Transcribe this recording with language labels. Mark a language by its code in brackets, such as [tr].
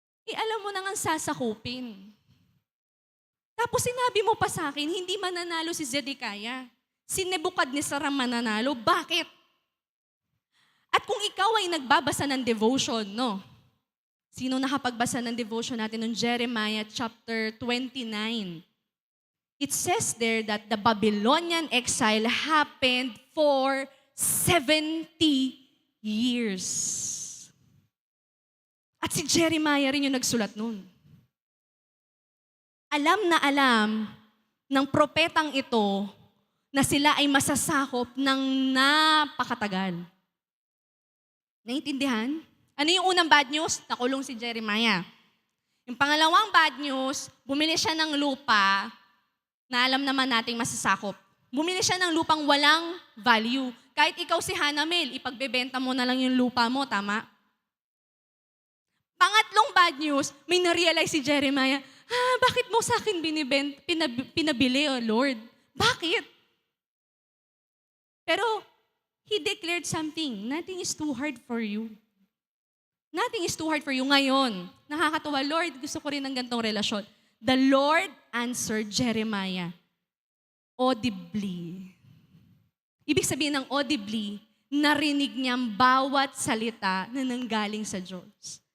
[tl] Alam mo nang ang sasakupin. Tapos sinabi mo pa sa akin, hindi mananalo si Zedekiah. Si Nebuchadnezzar ang mananalo. Bakit? At kung ikaw ay nagbabasa ng devotion, Sino nakapagbasa ng devotion natin ng Jeremiah chapter 29? [en] It says there that the Babylonian exile happened for 70 years. [tl] At si Jeremiah rin yung nagsulat nun. Alam na alam ng propetang ito na sila ay masasakop ng napakatagal. Naintindihan? Ano yung unang bad news? Nakulong si Jeremiah. Yung pangalawang bad news, bumili siya ng lupa na alam naman nating masasakop. Bumili siya ng lupang walang value. Kahit ikaw si Hanamel, ipagbebenta mo na lang yung lupa mo, tama? Pangatlong bad news, may na-realize si Jeremiah, bakit mo sa akin pinabili, Lord? Bakit? [en] Pero, he declared something, nothing is too hard for you. Nothing is too hard for you. [tl] Ngayon, nakakatuwa, Lord, gusto ko rin ng gantong relasyon. [en] The Lord answered Jeremiah audibly. [tl] Ibig sabihin ng audibly, narinig niya ang bawat salita na nanggaling sa Diyos.